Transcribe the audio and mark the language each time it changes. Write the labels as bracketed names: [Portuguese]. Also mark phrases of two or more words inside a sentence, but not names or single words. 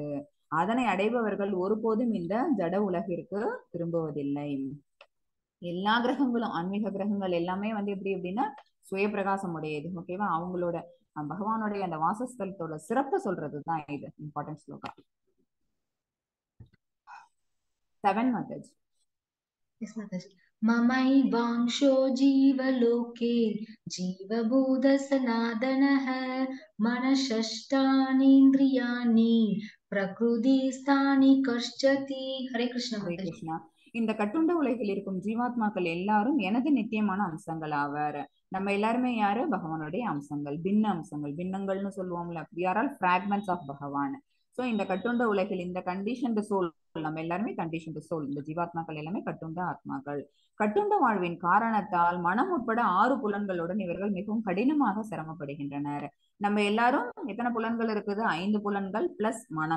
[Tamil] அதனை அடைபவர்கள் ஒருபோதும் இந்த ஜட உலகிற்கு திரும்புவதில்லை. எல்லா கிரகங்களும், ஆன்மீக கிரகங்கள் எல்லாமே வந்து எப்படி அப்படின்னா சுய பிரகாசம் உடையது, ஓகேவா? அவங்களோட பகவானுடைய அந்த வாசஸ்தலத்தோட சிறப்பு சொல்றதுதான் இது [English] important sloka 7 methods. Yes, Mataji. [Sanskrit] ममैवांशो जीवलोके जीवभूतसनातनः मनषष्ठानीन्द्रियाणि प्रकृतिस्थानि कर्षति. हरे कृष्ण [Tamil] ஹரே माताजी. கிருஷ்ணா. இந்த கட்டுண்ட உலகில் இருக்கும் ஜீவாத்மாக்கள் எல்லாரும் எனது நித்தியமான அம்சங்கள் ஆவர். நம்ம எல்லாருமே யாரு? பகவானுடைய அம்சங்கள், பின்ன அம்சங்கள், பின்னங்கள்னு சொல்லுவோம்ல. [English] we are all fragments of பகவான். [Tamil] சோ இந்த கட்டுண்ட உலகில் இந்த [English] conditioned soul, [Tamil] நம்ம எல்லாருமே [English] conditioned soul. [Tamil] இந்த ஜீவாத்மாக்கள் எல்லாமே கட்டுண்ட ஆத்மாக்கள். கட்டுண்ட வாழ்வின் காரணத்தால் மனம் உட்பட 6 புலன்களுடன் இவர்கள் மிகவும் கடினமாக சிரமப்படுகின்றனர். நம்ம எல்லாரும் எத்தனை புலன்கள் இருக்குது? 5 புலன்கள் பிளஸ் மனம்.